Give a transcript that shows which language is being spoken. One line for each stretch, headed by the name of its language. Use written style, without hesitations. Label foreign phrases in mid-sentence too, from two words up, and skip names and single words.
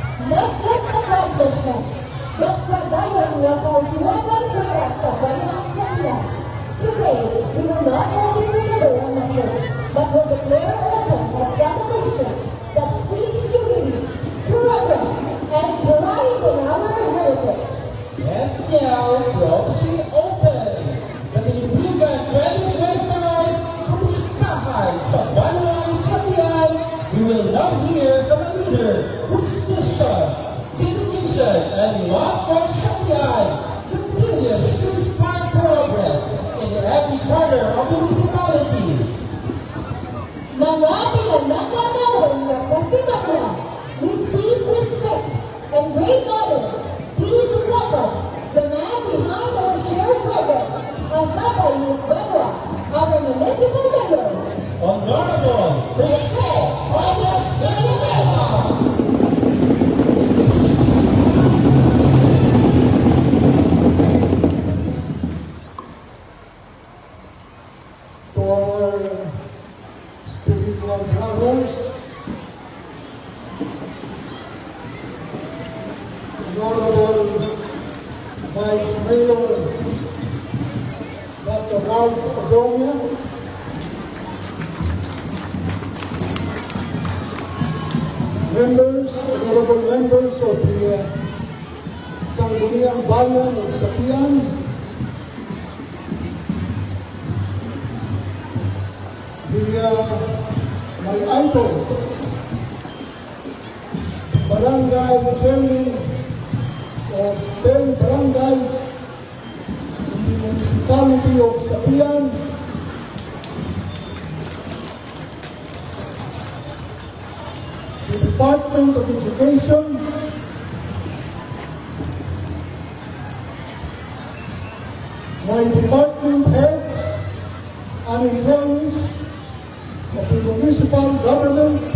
English: not just accomplishments,
Hiligaynon: but kagaya nga kausuwagan para sa banang sakyan.
English: Today, we will not only deliver a message, but will declare open a celebration that speaks unity, progress, and pride in our heritage. And now, Dropsy Open!
Hiligaynon: Kanilibugan 2025, kumustahan sa banang sakyan?
English: We will now hear from a leader whose mission, dedication, and love for sakyan continues to inspire progress in every corner of the municipality.
Hiligaynon: Mga pinanagagawan na kasimanlan,
English: with deep respect and great honor, please welcome the man behind our shared progress,
Hiligaynon: ang Tatay Banwa,
English: our municipal mayor. Honorable Jose Ramos Villanueva. To our spiritual brothers, Honorable Vice Mayor Dr. Ralph Adromia, honorable members of the Sangguniang Bayan of Sakyan, my idol, Barangay Chairman of 10 barangays in the municipality of Sakyan, the Department of Education, my department heads and employees of the municipal government,